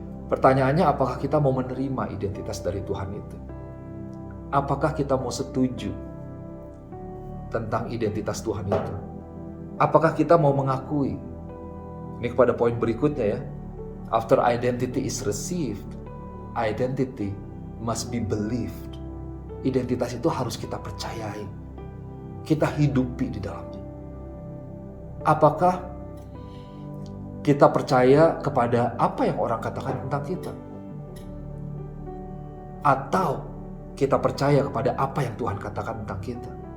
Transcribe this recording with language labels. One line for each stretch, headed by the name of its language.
Indonesian: Pertanyaannya, apakah kita mau menerima identitas dari Tuhan itu? Apakah kita mau setuju tentang identitas Tuhan itu? Apakah kita mau mengakui? Ini kepada poin berikutnya ya.
English: After identity is received, identity must be believed.
Indonesian: Identitas itu harus kita percayai. Kita hidupi di dalamnya. Apakah kita percaya kepada apa yang orang katakan tentang kita? Atau kita percaya kepada apa yang Tuhan katakan tentang kita?